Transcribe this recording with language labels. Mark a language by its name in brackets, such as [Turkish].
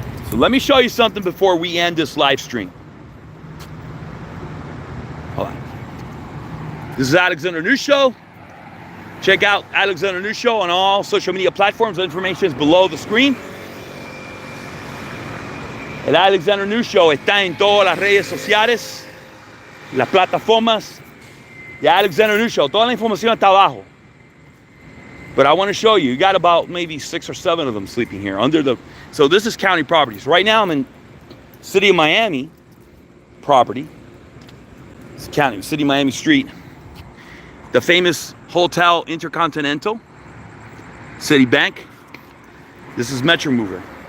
[English] So let me show you something before we end this live stream. Hold on. This is Alexander News Show. Check out Alexander News Show on all social media platforms. The information is below the screen. [Spanish] El Alexander News Show está en todas las redes sociales, las plataformas de Alexander News Show. Toda la información está abajo. [English] But I want to show you. You got about maybe 6 or 7 of them sleeping here under the. So this is county properties. Right now I'm in City of Miami property. It's county, City of Miami Street. The famous Hotel Intercontinental, Citibank. This is Metro Mover.